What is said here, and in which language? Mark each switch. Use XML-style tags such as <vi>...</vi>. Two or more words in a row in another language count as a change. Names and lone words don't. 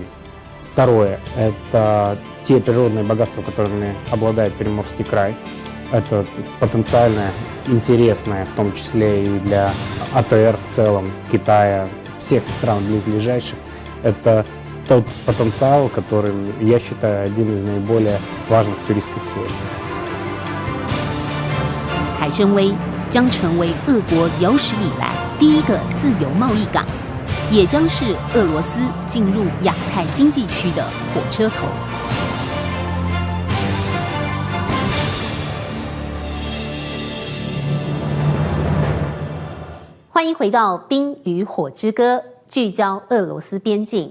<ru>Второе – это те природные богатства, которыми обладает Приморский край. Это потенциально интересное, в том числе и для АТР в целом, Китая, всех стран близлежащих. Это тот потенциал, который, я считаю, один из наиболее важных в туристской сфере.</ru> <zh>海参崴将成为俄国有史以来第一个自由贸易港，也将是俄罗斯进入亚太经济区的火车头。欢迎回到《冰与火之歌》，聚焦俄罗斯边境。</zh>